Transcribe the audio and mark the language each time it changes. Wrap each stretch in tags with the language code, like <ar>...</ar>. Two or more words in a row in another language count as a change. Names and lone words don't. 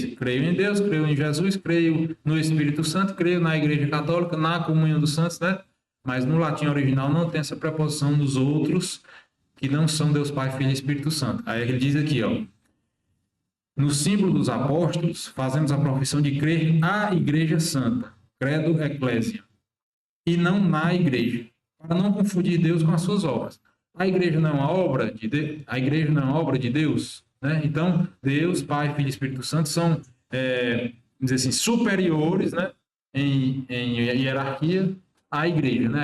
<pt>Creio em Deus, creio em Jesus, creio no Espírito Santo, creio na Igreja Católica, na comunhão dos santos, né? Mas no latim original não tem essa preposição nos outros que não são Deus Pai, Filho e Espírito Santo. Aí ele diz aqui, ó, no símbolo dos apóstolos, fazemos a profissão de crer à Igreja Santa,</pt> <la>credo ecclesia,</la> <pt>e não na Igreja, para não confundir Deus com as suas obras. A igreja não é uma obra a igreja não é uma obra de Deus, né? Então, Deus, Pai, Filho e Espírito Santo são, vamos dizer assim, superiores, né? Em hierarquia à igreja, né?</pt>